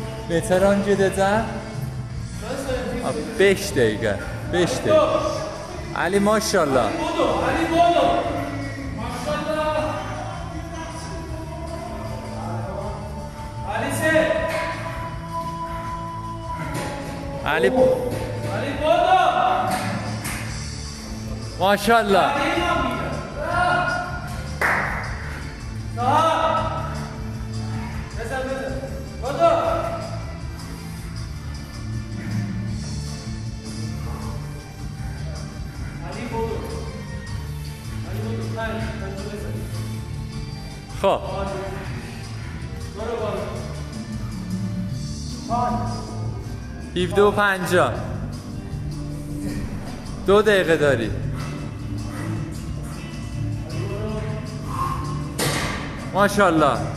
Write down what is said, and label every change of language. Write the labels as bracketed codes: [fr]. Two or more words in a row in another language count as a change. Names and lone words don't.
[az] Veteran gedəcəm. 5 dəqiqə. 5 dəqiqə. Ali maşallah. Ali Bodo. Maşallah. Ali se. Ali Bodo. maşallah. Sağa. Mesela. Bodo. Ali Bodo. [fa] خب برو بالا. 17:50 2 دقیقه داری. ماشاءالله.